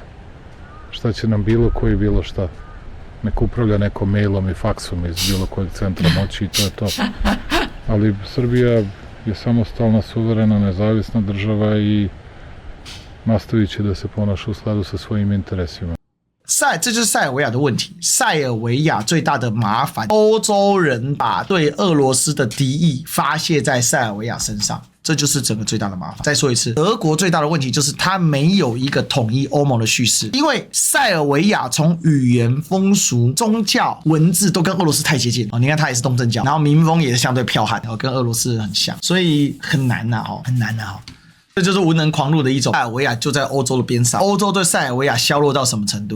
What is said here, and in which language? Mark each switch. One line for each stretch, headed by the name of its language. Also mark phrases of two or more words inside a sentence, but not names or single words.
Serbian: Šta će nam bilo koji bilo šta? Nek upravlja nekom mailom i faksom iz bilo kojeg centra moći i to je to. Ali Srbija je samostalna, suverena, nezavisna država i nastavit će da se ponaša u skladu sa svojim interesima。
Chinese: 这就是塞尔维亚的问题。塞尔维亚最大的麻烦，欧洲人把对俄罗斯的敌意发泄在塞尔维亚身上，这就是整个最大的麻烦。再说一次，德国最大的问题就是它没有一个统一欧盟的叙事，因为塞尔维亚从语言、风俗、宗教、文字都跟俄罗斯太接近哦。你看它也是东正教，然后民风也是相对剽悍，跟俄罗斯很像，所以很难呐很难呐这就是无能狂怒的一种。塞尔维亚就在欧洲的边上，欧洲对塞尔维亚削弱到什么程度？